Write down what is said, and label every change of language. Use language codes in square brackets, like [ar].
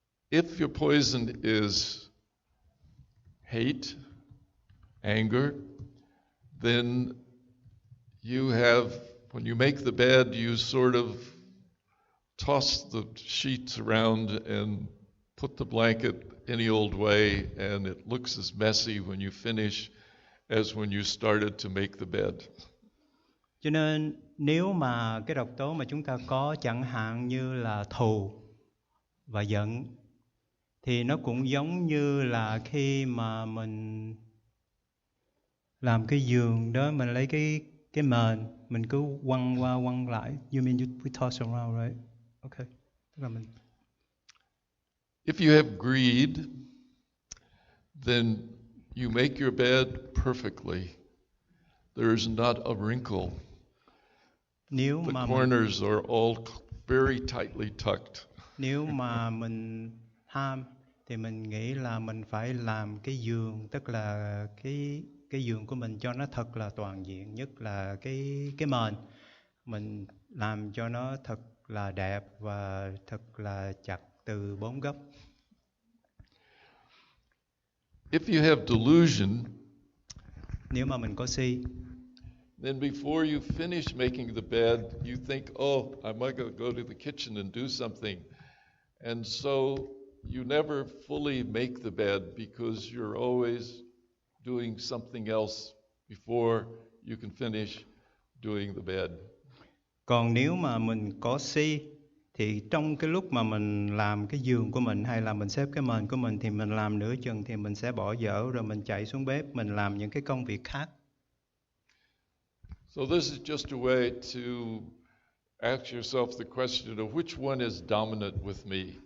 [en] If your poison is hate, anger, then you have, when you make the bed, you sort of toss the sheets around and put the blanket any old way, and it looks as messy when you finish as when you started to make the bed. [vi] Cho nên nếu mà cái độc tố mà chúng ta có chẳng hạn như là thù và giận, thì nó cũng giống như là khi mà mình làm cái giường đó, mình lấy cái mền, mình cứ quăng qua quăng lại. [en] You mean we toss around, right? [vi] Okay. Tức là mình. [en] If you have greed, then you make your bed perfectly. There's not a wrinkle. [vi] Nếu [en] The [vi] mà [en] corners are all very tightly tucked. [vi] Nếu mà mình tham thì mình nghĩ là mình phải làm cái giường, tức là cái giường của mình cho nó thật là toàn diện, nhất là cái mền mình làm cho nó thật là đẹp và thật là chặt từ 4 góc. [en] If you have delusion, [vi] nếu mà mình có si, [en] then before you finish making the bed, you think, oh, I might go to the kitchen and do something. And so you never fully make the bed because you're always doing something else before you can finish doing the bed. [vi] Còn nếu mà mình có si thì trong cái lúc mà mình làm cái giường của mình hay là mình xếp cái mền của mình thì mình làm nửa chừng thì mình sẽ bỏ dở rồi mình chạy xuống bếp, mình làm những cái công việc khác. [en] So this is just a way to ask yourself the question of which one is dominant with me.